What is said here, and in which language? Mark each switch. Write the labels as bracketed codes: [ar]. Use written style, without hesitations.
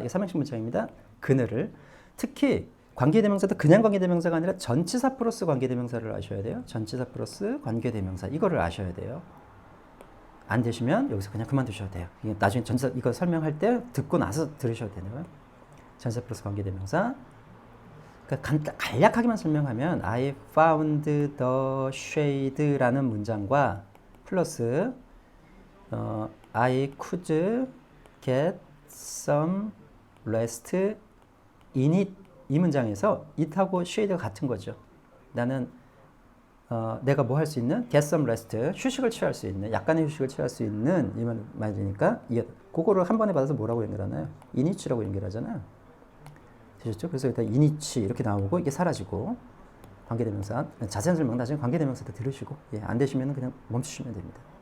[ko] 이게 삼형식 문장입니다. 그늘을. 특히 관계대명사도 그냥 관계대명사가 아니라 전치사 플러스 관계대명사를 아셔야 돼요. 전치사 플러스 관계대명사 이거를 아셔야 돼요. 안 되시면 여기서 그냥 그만두셔도 돼요. 이게 나중에 전치사 이거 설명할 때 듣고 나서 들으셔도 되는 전치사 플러스 관계대명사. 그러니까 간략하게만 설명하면 [en] I found the shade [ko] 라는 문장과 플러스 [en] I could get some rest in it [ko] 이 문장에서 it하고 shade가 같은 거죠. 나는 내가 뭐 할 수 있는? [en] get some rest [ko] 휴식을 취할 수 있는 약간의 휴식을 취할 수 있는 이 말이니까 그거를 한 번에 받아서 뭐라고 연결하나요? in it라고 연결하잖아요. 되셨죠? 그래서 일단 이니치 이렇게 나오고 이게 사라지고 관계대명사 자세한 설명 나중에 관계대명사 때 들으시고 안 되시면 그냥 멈추시면 됩니다.